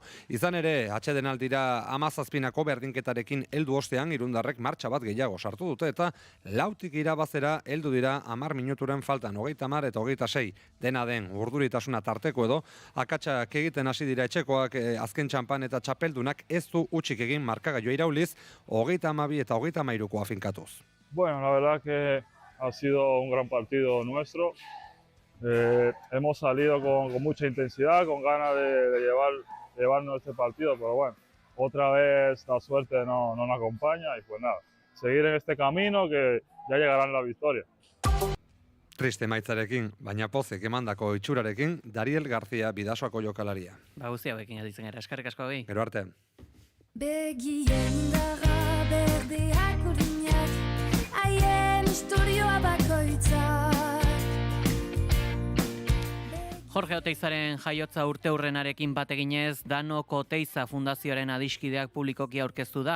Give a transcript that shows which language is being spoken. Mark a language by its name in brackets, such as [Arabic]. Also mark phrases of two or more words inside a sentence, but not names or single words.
[Basque] Izan ere, atsedenaldira 17ko berdinketarekin heldu ostean, irundarrek martxa bat gehiago sartu dute eta lautik irabazera heldu dira 10 minuturen faltan 30 eta 26. Dena den urduritasuna tarteko edo, akatsak egiten hasi dira etxekoak azken txampan eta txapeldunak ez du utxik egin markagailua irauliz, 32 eta 33koa finkatuz. [Spanish] Bueno, la verdad que ha sido un gran partido nuestro. Hemos salido con mucha intensidad, con ganas de llevarnos este partido, pero bueno, otra vez la suerte no nos acompaña y pues nada, seguir en este camino que ya llegarán la victoria. [Basque] Triste maitzarekin, baina pozik emandako itxurarekin, Dariel García Bidasoako jokalaria. Guzti hauekin aditzen gara, eskarrik asko behi. Gero arte. Begien daga berdeak urinak, haien historioa bakoitzak. Jorge Oteizaren jaiotza urteurrenarekin bat eginez, Danok Oteiza Fundazioaren adiskideak publikoki aurkeztu da.